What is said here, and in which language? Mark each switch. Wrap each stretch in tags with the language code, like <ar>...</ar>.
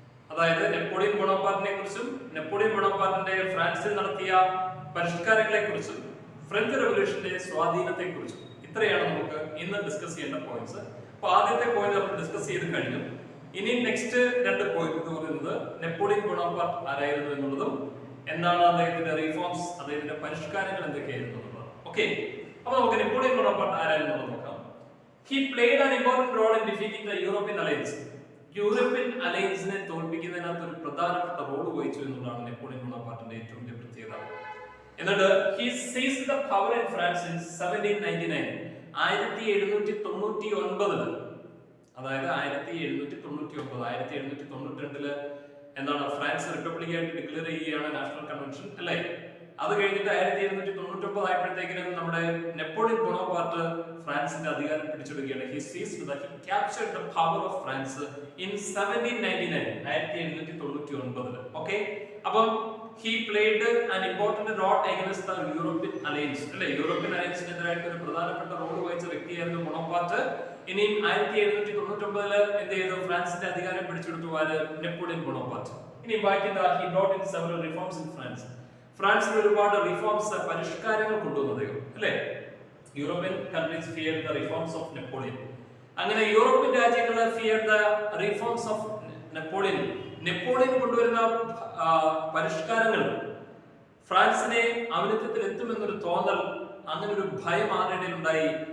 <ml>അതായത് നെപ്പോളിയൻ ബോണപ്പാർട്ടിനെ കുറിച്ചും നെപ്പോളിയൻ ബോണപ്പാർട്ടിന്റെ ഫ്രാൻസിൽ നടത്തിയ പരിഷ്കാരങ്ങളെ കുറിച്ചും ഫ്രഞ്ച് റെവല്യൂഷന്റെ സ്വാധീനത്തെ കുറിച്ചും ഇത്രയാണ് നമുക്ക് ഇന്ന് ഡിസ്കസ് ചെയ്യേണ്ട പോയിന്റ്സ്. അപ്പൊ ആദ്യത്തെ പോയിന്റ് നമ്മൾ ഡിസ്കസ് ചെയ്ത് കഴിഞ്ഞു. ഇനി നെക്സ്റ്റ് രണ്ട് പോയിന്റ് എന്ന് പറയുന്നത് നെപ്പോളിയൻ ബോണപ്പാർട്ട് ആരായിരുന്നു എന്നുള്ളതും എന്താണ് അദ്ദേഹത്തിന്റെ റിഫോംസ്, അദ്ദേഹത്തിന്റെ പരിഷ്കാരങ്ങൾ എന്തൊക്കെയായിരുന്നു എന്നുള്ളത്. ഓക്കെ, അപ്പൊ നമുക്ക് നെപ്പോളിയൻ ബോണപ്പാർട്ട് ആരായിരുന്നു നോക്കാം.</ml> <en>He played an important role in defeating the European alliance.</en> <ml>European അലയൻസിനെ തോൽപ്പിക്കുന്നതിനകത്ത് ഒരു പ്രധാനപ്പെട്ട റോൾ വഹിച്ചു എന്നുള്ളതാണ് നെപ്പോളിയൻ ബോണപ്പാർട്ടിന്റെ ഏറ്റവും വലിയ പ്രത്യേകത. എന്നിട്ട്</ml> <en>he seized the power in France in 1799.</en> <ml>1799, അതായത് 1792 എന്താണ് ഫ്രാൻസ് റിപ്പബ്ലിക് ആയിട്ട് ഡിക്ലെയർ ചെയ്യുകയാണ് നാഷണൽ കൺവെൻഷൻ, അല്ലേ? അത് കഴിഞ്ഞിട്ട് 1799 ആയപ്പോഴത്തേക്കും നമ്മുടെ നെപ്പോളിയൻ ബോണപ്പാർട്ട് ഫ്രാൻസിന്റെ അധികാരം പിടിച്ചെടുക്കുകയാണ്.</ml> <en>He captured the power of France in 1799. 1799.</en> <ml>Okay, അപ്പം</ml> <en>he played an important role against the European alliance, അല്ലേ?</en> <ml>യൂറോപ്യൻ അലയൻസിനെതിരായിട്ട് ഒരു പ്രധാനപ്പെട്ട റോൾ വഹിച്ച വ്യക്തിയായിരുന്നു ബോണപ്പാർട്ട്. ഇനി 1799 എന്ത് ചെയ്തു? ഫ്രാൻസിന്റെ അധികാരം പിടിച്ചെടുത്തു നെപ്പോളിയൻ ബോണപ്പാർട്ട്. ഇനി ബാക്കി</ml> <en>he brought in several reforms in France.</en> <ml>ഫ്രാൻസിൽ ഒരുപാട് റിഫോംസ്, പരിഷ്കാരങ്ങൾ കൊണ്ടുവന്നത്, അല്ലേ?</ml> <en>European countries feared the reforms of Napoleon.</en> <ml>അങ്ങനെ യൂറോപ്യൻ രാജ്യങ്ങൾ</ml> <en>Feared the reforms of Napoleon.</en> <ml>Napoleon കൊണ്ടുവരുന്ന പരിഷ്കാരങ്ങൾ ഫ്രാൻസിനെ ഔന്നത്യത്തിൽ എത്തുമെന്നൊരു തോന്നൽ, അങ്ങനെ ഒരു ഭയം ആരുടെ ഉണ്ടായി?</ml>